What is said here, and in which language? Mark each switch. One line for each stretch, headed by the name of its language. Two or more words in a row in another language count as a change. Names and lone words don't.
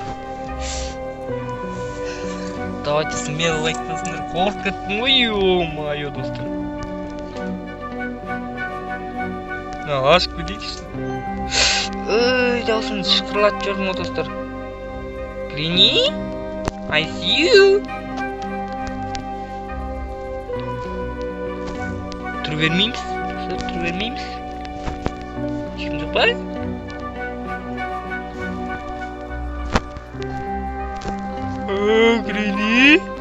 Russian: Давайте смело
Kazakh: лайк басыңдар, қорқып кеттім ғой, ё-майо достар. Ашып кетейікші. Даусымды шықырлатып жүрдім ғой достар. Гренни?
English: I see you.
Kazakh: Тұры бермейміз. Тұры бермейміз. Ешкім жоқ па? Гренни?